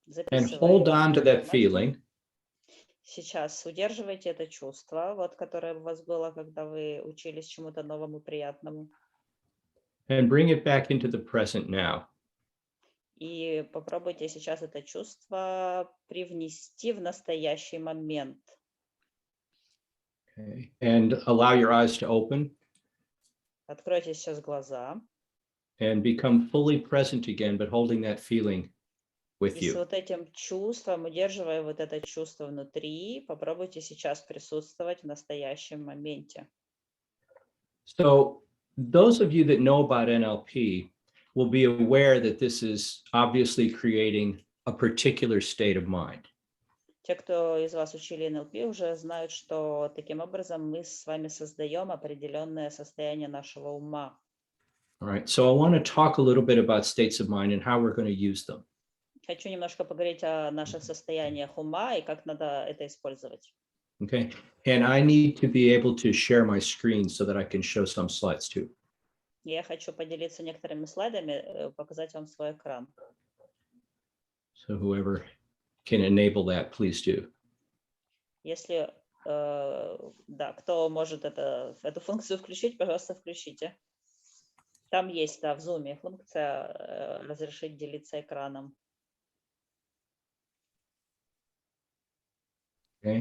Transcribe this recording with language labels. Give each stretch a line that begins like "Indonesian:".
English: And hold on to that feeling.
Russian: Сейчас удерживайте это чувство, вот, которое у вас было, когда вы учились чему-то новому, приятному.
English: And bring it back into the present now.
Russian: И попробуйте сейчас это чувство привнести в настоящий момент.
English: Okay. And allow your eyes to open.
Russian: Откройте сейчас глаза.
English: And become fully present again, but holding that feeling with
Russian: И с
English: you.
Russian: вот этим чувством, удерживая вот это чувство внутри, попробуйте сейчас присутствовать в настоящем моменте.
English: So those of you that know about NLP will be aware that this is obviously creating a particular state of mind.
Russian: Те, кто из вас учили НЛП, уже знают, что таким образом мы с вами создаем определенное состояние нашего ума.
English: All right, so I want to talk a little bit about states of mind and how we're going to use them.
Russian: Хочу немножко поговорить о наших состояниях ума и как надо это использовать.
English: Okay, and I need to be able to share my screen so that I can show some slides too.
Russian: Я хочу поделиться некоторыми слайдами, показать вам свой экран.
English: So whoever can enable that, please do.
Russian: Если, да, кто может эту функцию включить, пожалуйста, включите. Там есть, да, в Zoom функция разрешить делиться экраном.
English: Okay.